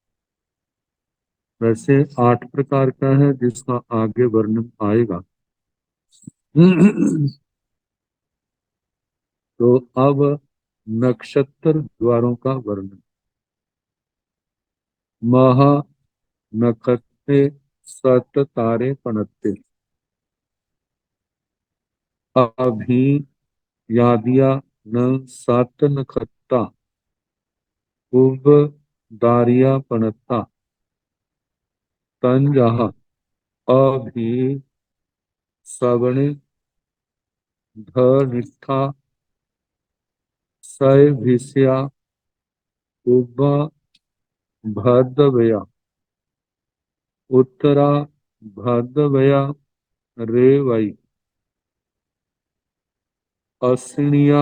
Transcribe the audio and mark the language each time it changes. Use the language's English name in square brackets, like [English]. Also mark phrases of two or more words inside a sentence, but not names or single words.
[Hindi] वैसे 8 प्रकार का है जिसका आगे वर्णन आएगा। तो अब नक्षत्र द्वारों का वर्णन। [Prakrit languages] महा नखत्ते सत तारे पनत्ते, अभी यादिया न सत नखत्ता, उब दारिया पनत्ता, तन जहा अभी सवणे ध निष्ठा सय भिष्या उब भदवया उत्तरा भदवया रे वै अश्विनिया